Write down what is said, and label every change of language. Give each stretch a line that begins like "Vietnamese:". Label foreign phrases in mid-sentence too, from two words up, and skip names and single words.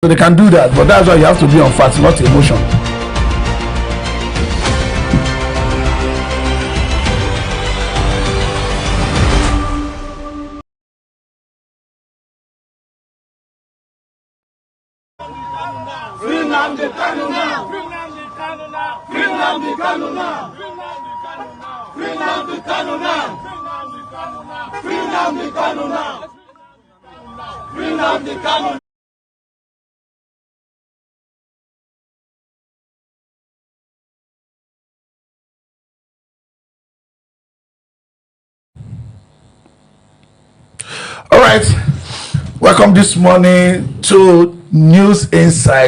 English: So they can do that, but that's why you have to be on facts, not emotion. Free Nnamdi Kanu now! Free Nnamdi Kanu now! Free Nnamdi Kanu now! Free Nnamdi Kanu now! Free Nnamdi Kanu now! Free Nnamdi Kanu! All right, welcome this morning to News Insight.